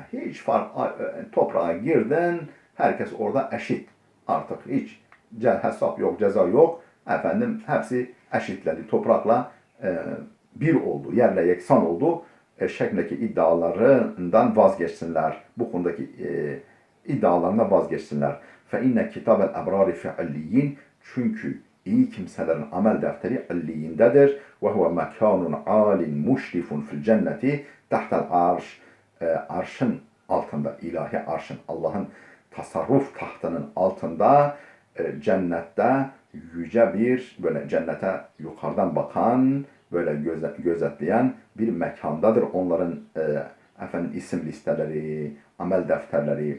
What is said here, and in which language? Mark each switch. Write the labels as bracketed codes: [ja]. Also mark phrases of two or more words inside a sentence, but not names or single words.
[tr] Hiç fark, toprağa girdin, herkes orada eşit. Artık hiç hesap yok, ceza yok. Efendim hepsi eşitlendi. Toprakla bir oldu, yerle yeksan oldu. Şeklindeki iddialarından vazgeçsinler. Bu konudaki iddialarına vazgeçsinler. [ar] فَاِنَّ كِتَابَ الْاَبْرَارِ فِعَلِّيِّينَ. [tr] Çünkü iyi kimselerin amel defteri illiyindedir. [ar] وَهُوَ مَكَانٌ عَالٍ مُشْرِفٌ فِي الْجَنَّةِ تَحْتَ الْعَرْشِ. [tr] Arşın altında, ilahi arşın, Allah'ın tasarruf tahtının altında cennette yüce bir, böyle cennete yukarıdan bakan, böyle gözetleyen bir mekandadır onların isim listeleri, amel defterleri.